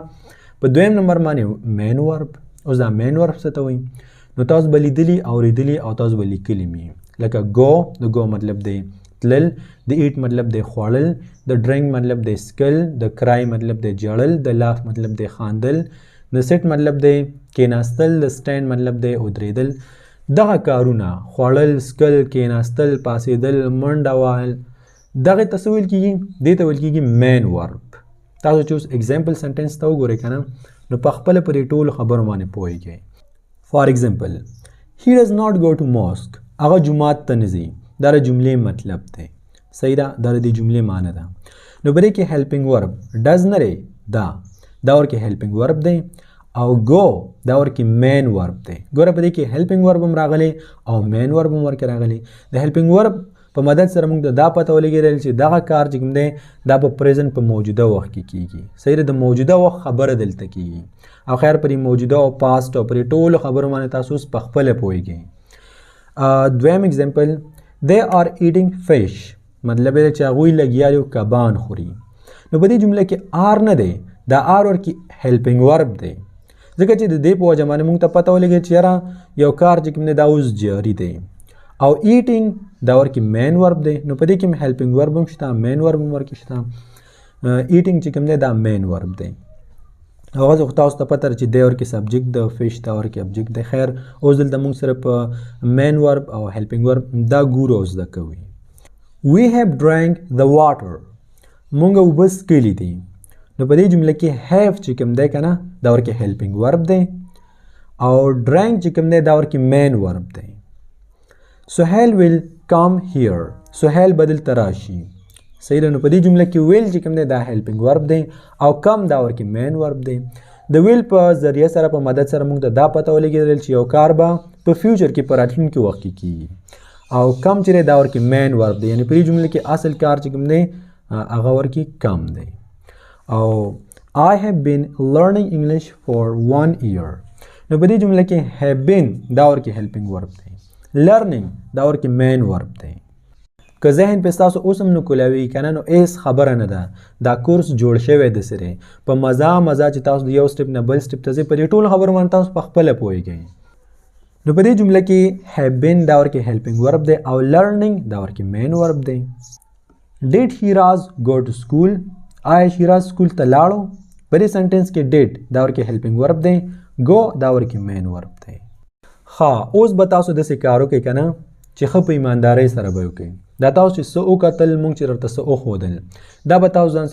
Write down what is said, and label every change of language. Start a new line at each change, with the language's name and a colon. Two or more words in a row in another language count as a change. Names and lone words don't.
Pashto: په دویم نمبر باندې
English: main verb.
Pashto: اوس دا
English: main verb
Pashto: څه ته وایي نو تاسو به لیدلي اورېدلي او تاسو به لیکلي مې لکه گو د گو مطلب دی تلل د ایټ مطلب دی خوړل د ډرینک مطلب دی سکل د کرای مطلب دی جړل د لاف مطلب دی خاندل د سیټ مطلب دی کیناستل د سټینډ مطلب دی ودرېدل دغه کارونه خوړل سکل کیناستل پاسېدل منډه وهل دغه ته څه ویل کېږي دې ته ویل کېږي مین ورب. تاسو چې اوس
English: example sentence
Pashto: ته وګورئ که نه نو په خپله په دې ټولو خبرو باندې پوهېږئ.
English: for example he does not go to mosque
Pashto: هغه جومات ته نه ځي دا د جملې مطلب دی صحیح ده دا د دې جملې معنی ده نو په دې کې
English: helping verb does
Pashto: نه دی دا ورکې
English: helping verb
Pashto: دی او گو دا ورکې
English: main verb
Pashto: دی. ګوره په دې کې
English: helping verb
Pashto: هم راغلی او
English: main verb
Pashto: هم ورکې راغلی. د
English: helping verb
Pashto: په مدد سره موږ ته دا پته ولګېدل چې دغه کار چې کوم دی دا په پریزنټ په موجوده وخت کې کیږي صحیح ده د موجوده وخت خبره دلته کیږي او خیر پرې موجوده او پاست او پرې ټولو خبرو باندې تاسو اوس په خپله پوهېږئ. دویم
English: example they are eating fish
Pashto: مطلب دی چې هغوی لګیا دي کبان خوري نو په دې جمله کې آر نه دی دا آر ورکې
English: helping verb
Pashto: دی ځکه چې د دې په وجه باندې موږ ته پته ولګېد چې یاره یو کار چې کوم دی دا اوس جاري دی او ایټینګ دا ورکې
English: main verb
Pashto: دی نو په دې کې
English: helping verb
Pashto: هم شته
English: main verb
Pashto: هم ورکې شته. ایټینګ چې کوم دی دا
English: main verb
Pashto: دی هغه خو تاسو ته پته چې دی ورکې سبجیکټ د فش دا ورکې ابجیکټ دی. خیر اوس دلته موږ سره په
English: main verb
Pashto: او
English: helping verb
Pashto: دا ګورو او زده کوي.
English: we have drank the water
Pashto: مونږ اوبه څښلي دي نو په دې جمله کې have چې کوم دی که نه دا ورکې
English: helping verb
Pashto: دی او ډرینک چې کوم دی دا ورکې
English: main verb
Pashto: دی. سهیل
English: will come here
Pashto: سهیل به دلته راشي صحیح ده نو په دې جمله کې ویل چې کوم دی دا
English: helping verb
Pashto: دی او کم دا ورکې
English: main verb
Pashto: دی. د ویل په ذریعه سره په مدد سره موږ ته دا پته ولګېدل چې یو کار به په فیوچر کې په راتلونکي وخت کې کیږي او کم چې دی دا ورکې
English: main verb
Pashto: دی یعنې په دې جمله کې اصل کار چې کوم دی هغه ورکې کم دی. او
English: I have been learning English for 1 year
Pashto: نو په دې جمله کې
English: have been
Pashto: دا ورکې
English: helping verb
Pashto: دی learning دا ورکې
English: main verb
Pashto: دی. که ذهن پې ستاسو اوس هم نه کولاوي که نه نو هېڅ خبره نه ده دا کورس جوړ شوی د سرې په مزه چې تاسو د یو سټپ نه بل سټپ ته ځئ په دې ټولو خبرو باندې تاسو په خپله پوهېږئ. نو په دې جمله کې
English: have been
Pashto: دا ورکې
English: helping verb
Pashto: دی او learning دا ورکې
English: main verb
Pashto: دی.
English: did Shiraz go to school
Pashto: آیا شیراز سکول ته لاړو په دې سنټنس کې did دا ورکې
English: helping verb
Pashto: دی go دا ورکې
English: main verb
Pashto: دی. ښه اوس به تاسو داسې کار وکړئ که نه چې ښه په ایماندارۍ سره به وکړئ دا تاسو چې څه وکتل موږ چې درته څه وښودل دا به تاسو ځان